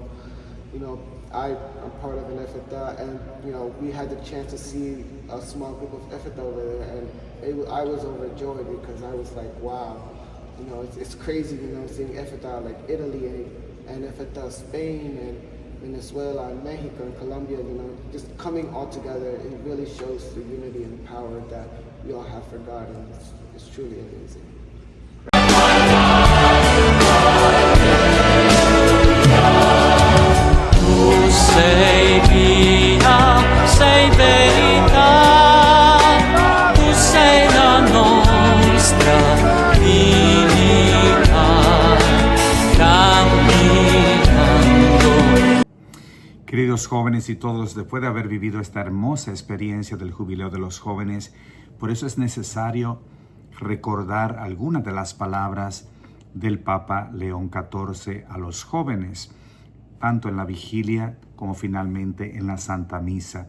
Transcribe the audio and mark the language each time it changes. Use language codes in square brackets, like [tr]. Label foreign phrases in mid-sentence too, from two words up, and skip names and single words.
[en] You know, I'm part of an EFETA, and, you know, we had the chance to see a small group of EFETA over there, and I was overjoyed because I was like, wow, you know, it's crazy, you know, seeing EFETA like Italy and EFETA Spain and Venezuela and Mexico and Colombia, you know, just coming all together. It really shows the unity and power that we all have for God, and it's truly amazing. [it] Sei via, sei verità, tu sei la nostra divinità, camminando. [es] Queridos jóvenes y todos, después de haber vivido esta hermosa experiencia del Jubileo de los Jóvenes, por eso es necesario recordar algunas de las palabras del Papa León XIV a los jóvenes, tanto en la Vigilia como finalmente en la Santa Misa.